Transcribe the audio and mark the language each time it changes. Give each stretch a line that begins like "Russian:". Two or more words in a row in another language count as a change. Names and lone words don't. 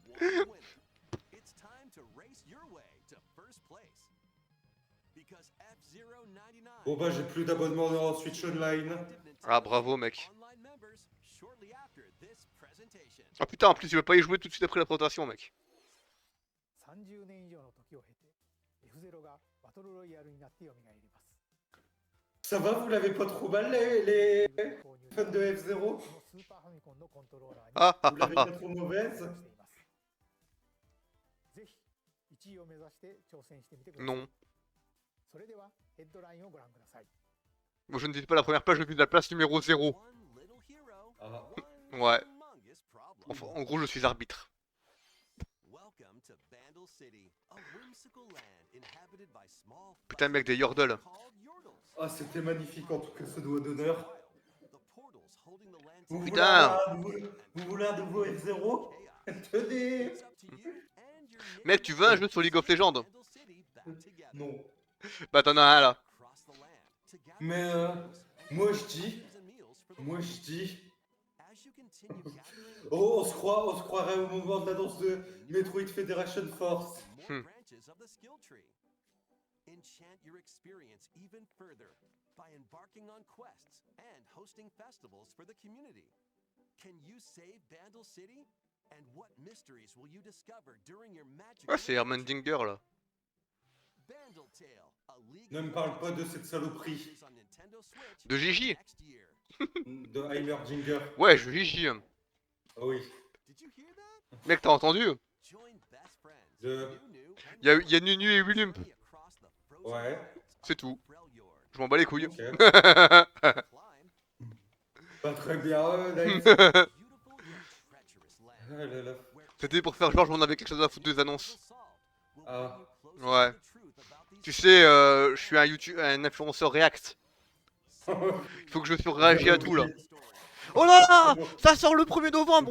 French: Bon bah j'ai plus d'abonnement dans Switch Online. Ah bravo mec. Ah putain, en plus il veut pas y jouer tout de suite après la présentation mec.
Japanese: 30 年以上の時を経て F0 がバトルロイヤルになって蘇ります。
French: Ça va, vous l'avez pas trop mal les fans de F0?
Japanese: このスーパーファミコンのコントローラーに Ah ah
French: vous ah l'avez ah. pas trop mauvaise?
Japanese: ぜひ1位を目指して挑戦してみてください。
French: Non.
Japanese: それではヘッドラインをご覧ください。
French: Moi je ne dis pas la première page, je suis de la place numéro 0. Ah. Ouais. Enfin, en gros je suis arbitre. Putain mec, des yordles. Ah, c'était magnifique en tout cas ce doigt d'honneur. Vous Putain. voulez un nouveau F0? Tenez. Mec, tu veux un jeu sur League of Legends? Non. Bah t'en as un là. Mais moi je dis. Oh, on se croirait au moment de l'annonce de Metroid Federation Force.
English: Enchant your experience even further by embarking on quests and hosting festivals for the community. Can you save Bandle City? And what mysteries will you discover during your magic?
French: Ouais, c'est Hermandinger là.
English: Bandle Tale, a League
French: Ne me parle pas de cette saloperie.
English: on Nintendo Switch
French: De Gigi.
English: next year.
French: De Heimerdinger. Ouais, je Gigi. Ah oui.
English: Did you hear that?
French: Mec, t'as entendu? Join best friends. De-
English: Nunu and
French: Y a Nunu et Willump.
English: journey across the frozen
French: Ouais.
English: wilds
French: C'est tout. of Freljord. Je m'en bats les couilles. Ok.
English: Climb
French: Pas très bien, Nice.
English: beautiful yet treacherous land
French: Ah là là.
English: where
French: C'était pour faire genre j'en avais quelque chose à foutre des annonces. Ah. Ouais. Tu sais, je suis un influenceur React. Il faut que je surréagisse à tout là. Oh là là, ça sort le 1er novembre.